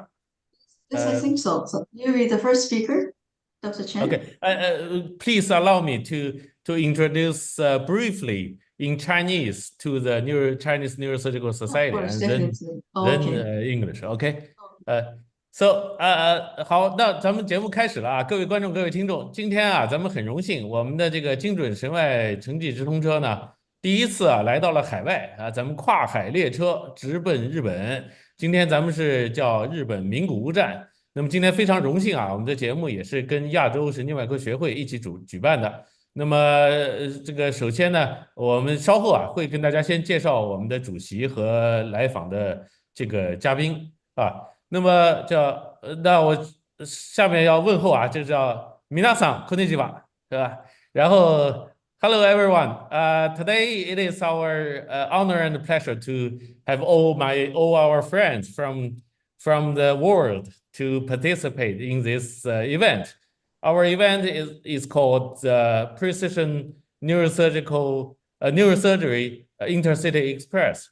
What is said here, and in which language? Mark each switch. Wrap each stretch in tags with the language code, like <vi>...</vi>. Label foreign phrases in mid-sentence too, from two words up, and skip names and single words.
<en>Yes, I think so. So you be the first speaker, Dr. Chen. Okay. Please allow me to introduce briefly in Chinese to the Chinese Neurosurgical Society, Of course, and then English. Okay.</en> <zh>So 好，那咱们节目开始了啊，各位观众、各位听众，今天啊，咱们很荣幸，我们的这个精准神外城际直通车呢，第一次啊来到了海外啊，咱们跨海列车直奔日本。今天咱们是叫日本名古屋站。那么今天非常荣幸啊，我们的节目也是跟亚洲神经外科学会一起举办的。那么这个首先呢，我们稍后啊会跟大家先介绍我们的主席和来访的这个嘉宾啊。那么那我下面要问候啊，就叫</zh> <ja>皆さんこんにちは，</ja> <zh>是吧？</zh> <en>然后 Hello everyone. Today it is our honor and pleasure to have all our friends from the world to participate in this event. Our event is called Precision Neurosurgery Intercity Express.</en>